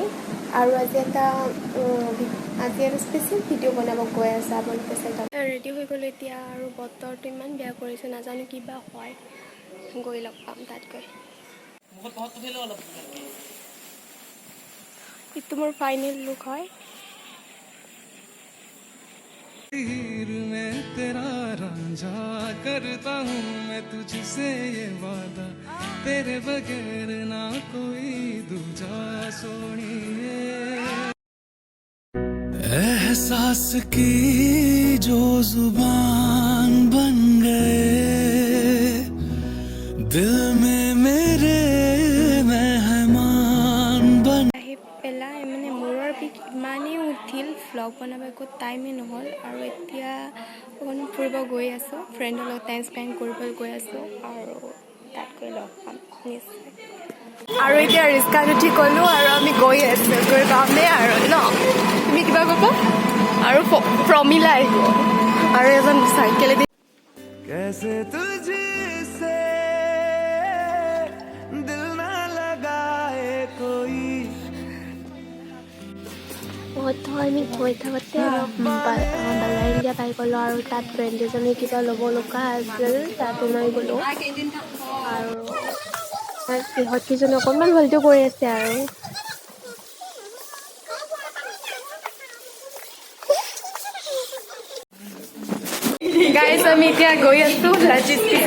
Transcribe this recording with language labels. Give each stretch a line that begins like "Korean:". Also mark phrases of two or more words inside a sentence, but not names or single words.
Assamese: আৰু আজি এটা স্পেচিয়েল ভিডিঅ' বনাব গৈ আছে। আপোনালোকে চাই ৰেডি হৈ গ'লো এতিয়া, আৰু বতৰটো ইমান বেয়া কৰিছে, নাজানো কিবা হয়। গৈ লগ পাম তাত গৈ। এইটো মোৰ ফাইনেল লুক হয়।
Hindi: में तेरा रांझा करता हूँ मैं तुझसे ये वादा, तेरे बगैर ना कोई दूजा सोनिए। एहसास की जो जुबान बन गए दिल में मेरे मेहमान बन।
Assamese: আহি পেলাই মানে মূৰৰ বিষ ইমানেই উঠিল, ভ্লগ বনাব একো টাইমেই নহ'ল। আৰু এতিয়া অকণ ফুৰিব গৈ আছোঁ, ফ্ৰেণ্ডৰ লগত টাইম স্পেণ্ড কৰিবলৈ গৈ আছোঁ, আৰু তাত গৈ লগ পাম নিশ্চয়। আৰু এতিয়া ৰিক্সাত উঠি গ'লোঁ আৰু আমি গৈ আছোঁ, গৈ পামেই আৰু ন। তুমি কিবা ক'ব? আৰু প্ৰমিলা আহিব আৰু এজন চাইকেলেদি।
Hindi: कैसे तुझसे दिल ना लगाए कोई।
Assamese: আমি গৈ থাকোঁতে বালাইলিয়া পাই গ'লোঁ, আৰু তাত ফ্ৰেণ্ড এজনী কিবা ল'ব লগা আছিল, তাত ওলাই গ'লোঁ। আৰু সিহঁতকেইজনী অকণমান ভালটো কৰি আছে আৰু। গাইজ আমি এতিয়া গৈ আছোঁ ৰাজিত পিজ্জা।